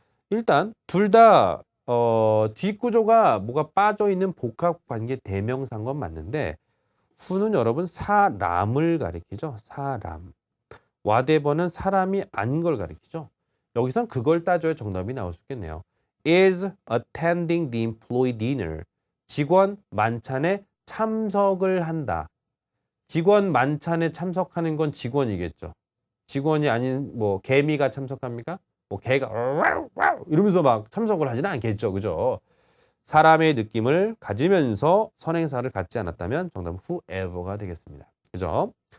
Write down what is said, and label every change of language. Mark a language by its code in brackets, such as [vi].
[ko] 일단 둘 다 뒷구조가 뭐가 빠져있는 복합관계 대명사인 건 맞는데 who는 여러분 사람을 가리키죠. 사람. whatever는 사람이 아닌 걸 가리키죠. 여기선 그걸 따져야 정답이 나올 수 있겠네요. [en] is attending the employee dinner. [ko] 직원 만찬에 참석을 한다. 직원 만찬에 참석하는 건 직원이겠죠. 직원이 아닌 뭐 개미가 참석합니까? 뭐 개가 이러면서 막 참석을 하지는 않겠죠. 그죠? 사람의 느낌을 가지면서 선행사를 갖지 않았다면 정답은 whoever가 되겠습니다. 그죠?